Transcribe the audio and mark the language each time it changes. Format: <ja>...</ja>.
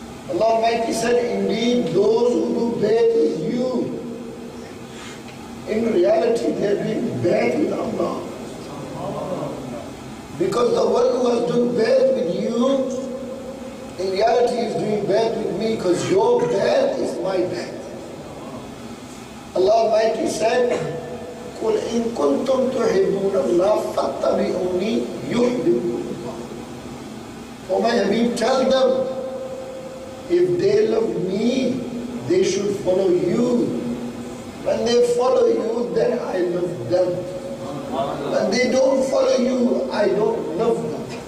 <en>Allah Almighty said, indeed those who do bad with you, in reality they are doing bad with Allah. Because the one who has done bad with you, in reality is doing bad with me, because your bad is my bad. Allah Almighty said,</en> <ar>قُلْ إِن كُنْتُمْ تُحِبُّونَ اللَّهَ فَاتَّبِعُونِي يُحْبِبْكُمُ اللَّهُ.</ar> <en>Oh my Habib, tell them, if they love me, they should follow you. When they follow you, then I love them. When they don't follow you, I don't love them.</en>